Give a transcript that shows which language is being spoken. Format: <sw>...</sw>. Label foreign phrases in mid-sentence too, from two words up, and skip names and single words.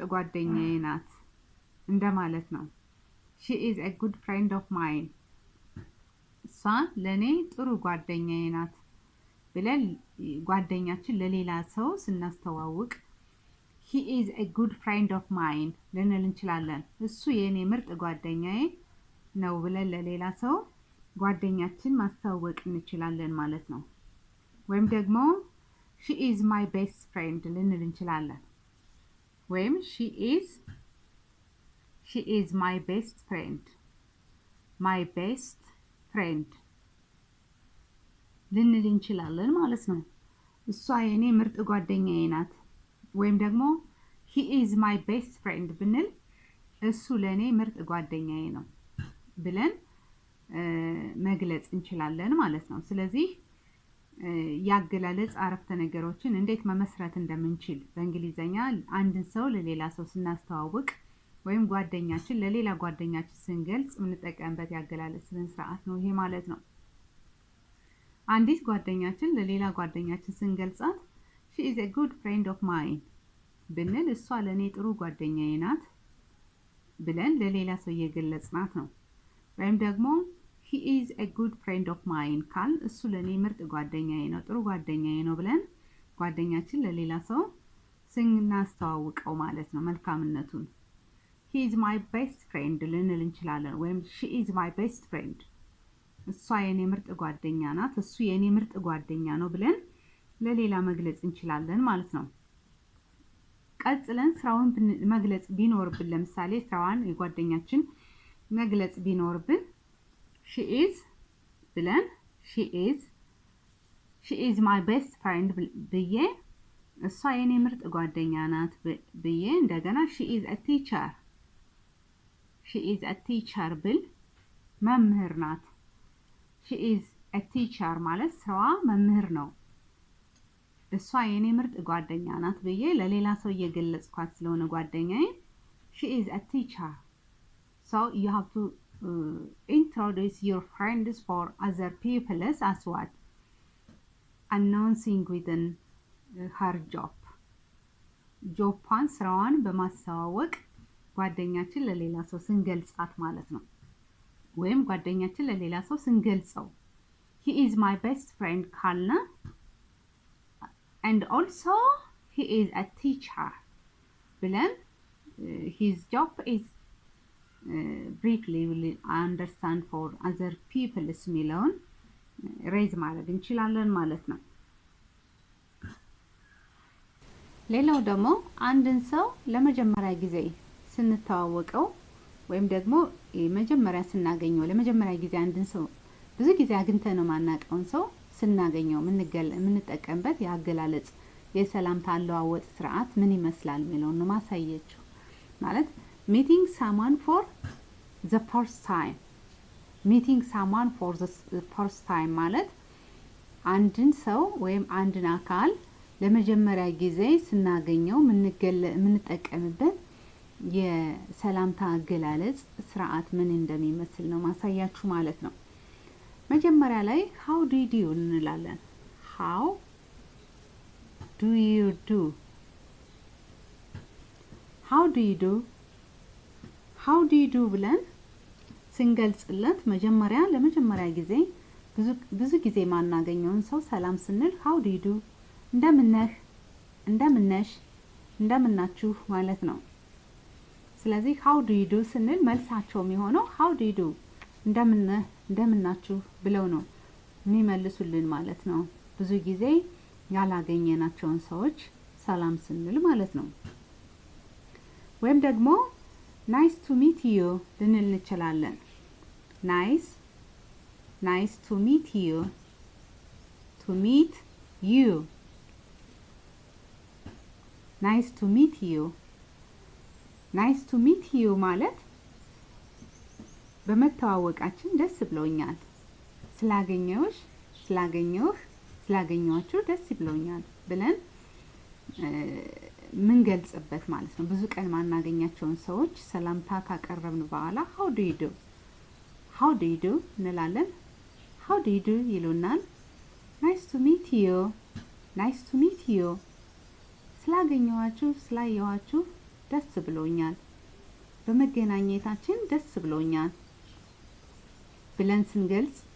<am>ጓደኛዬ ናት እንደማለት ነው።</am> <en>she is a good friend of mine</en> <am>እሷ ለኔ ጥሩ ጓደኛዬ ናት ብለን ጓደኛችን ለሌላ ሰው ስናስተዋውቅ</am> <en>he is a good friend of mine</en> <am>ልንል እንችላለን። እሱ የኔ ምርጥ ጓደኛዬ ነው ብለን ለሌላ ሰው ጓደኛችን ማስተዋወቅ እንችላለን ማለት ነው። ወይም ደግሞ</am> <en>she is my best friend</en> <am>ልንል እንችላለን። ወይም she</am> <en>is my best friend</en> <am>ልንል እንችላለን ማለት ነው። እሷ የኔ ምርጥ ጓደኛዬ ናት ወይም ደግሞ</am> <en>he is my best friend</en> <am>ብንል እሱ ለኔ ምርጥ ጓደኛዬ ነው ብለን መግለጽ እንችላለን ማለት ነው። ስለዚህ ያገላለጽ አረፍተ ነገሮችን እንዴት መመስረት እንደምንችል በእንግሊዘኛ አንድን ሰው ለሌላ ሰው ስናስተዋውቅ ወይም ጓደኛችን ለሌላ ጓደኛችን ስንገልጽ የምንጠቀምበት ያገላለጽ ስነ ስርዓት ነው ይሄ ማለት ነው። አንዲት ጓደኛችን ለሌላ ጓደኛችን ስንገልጻት</am> <en>she is a good friend of mine</en> <am>ብንል እሷ ለኔ ጥሩ ጓደኛዬ ናት ብለን ለሌላ ሰው እየገለጽናት ነው። ወይም ደግሞ</am> <en>he is a good friend of mine</en> <am>ካል እሱ ለኔ ምርጥ ጓደኛዬ ነው ጥሩ ጓደኛዬ ነው ብለን ጓደኛችን ለሌላ ሰው ስናስተዋውቀው ማለት ነው መልካምነቱን</am> <en>he is my best</en> <am>friend ልንል እንችላለን ወይም</am> <en>she is my best friend</en> <am>እሷ የኔ ምርጥ ጓደኛ ናት እሱ የኔ ምርጥ ጓደኛ ነው ብለን ለሌላ መግለጽ እንችላለን ማለት ነው ቀጥለን ስራውን መግለጽ ቢኖርብን ለምሳሌ ስራዋን የጓደኛችን መግለጽ ቢኖርብን</am> <en>she is</en> <am>ብለን</am> <en>she is my best friend</en> <am>ብዬ እሷ የኔ ምርጥ ጓደኛ ናት ብዬ እንደገና</am> <en>she is a teacher</en> <am>ብል መምህር ናት</am> <en>she is a teacher</en> <am>ማለት ስራዋ መምህር ነው እሷ የኔ ምርጥ ጓደኛ ናት ብዬ ለሌላ ሰው እየገለጽኳት ስለሆነ ጓደኛዬ</am> <en>she is a teacher so you have to introduce your friends for other people as what announcing within her</en> <am>job ስራዋን በማስተዋወቅ ጓደኛችን ለሌላ ሰው ስንገልጻት ማለት ነው ወይም ጓደኛችን ለሌላ ሰው ስንገልጸው</am> <en>he is my best friend</en> <am>ካልነ</am> <en>and also he is a teacher ብለን his job is briefly will understand for other people</en> <am>የሚለውን ሬዝ ማድረግ እንችላለን ማለት ነው ሌላው ደግሞ አንድን ሰው ለመጀመሪያ ጊዜ ስንተዋወቀው ወይም ደግሞ መጀመሪያ ስናገኘው ለመጀመሪያ ጊዜ አንድን ሰው ብዙ ጊዜ አግኝተነው ማናቀውን ሰው ስናገኘው ምንጠቀምበት ያገላለጽ የሰላምታ አለዋወጥ ስርዓት ምን ይመስላል የሚለውን ነው ማሳየችሁ ማለት</am> <en>meeting someone for the first</en> <am>time ማለት አንድን ሰው ወይም አንድን አካል ለመጀመሪያ ጊዜ ስናገኘው ምንጠቀምበት የሰላምታ አገላለጽ ስርዓት ምን እንደሚመስል ነው ማሳያችሁ ማለት ነው መጀመሪያ ላይ</am> <en>how do you do</en> <am>እንላለን</am> <en>how do you</en> <am>do ብለን ስንገልጽለት ለመጀመሪያ ጊዜ ብዙ ጊዜ ማናገኘውን ሰው ሰላም ስንል</am> <en>how do you do</en> <am>እንደምነሽ እንደምናችሁ ማለት ነው ስለዚህ</am> <en>how do you do</en> <am>ስንል መልሳቸው የሚሆነው</am> <en>how do you do</en> <am>እንደምናችሁ ብለው ነው የሚመልሱልን ማለት ነው ብዙ ጊዜ ያላገኘናቸውን ሰዎች ሰላም ስንል ማለት ነው ወይም ደግሞ</am> <en>nice to meet you</en> <am>ልንል እንችላለን</am> <en>nice to meet you nice to meet you</en> <am>ማለት በመተዋወቃችን ደስ ብሎኛል ስላገኘኋችሁ ደስ ብሎኛል ብለን ምን ገልጽበት ማለት ነው ብዙ ቀን ማናገኛቸውን ሰዎች ሰላምታ ካቀረብን በኋላ</am> <en>how do you do</en> <am>እንላለን</am> <en>how do you do</en> <am>ይሉናል</am> <en>nice to meet you</en> <am>ስላየኋችሁ ደስ ብሎኛል በመገናኘታችን ደስ ብሎኛል ብለን ስንገልጽ</am>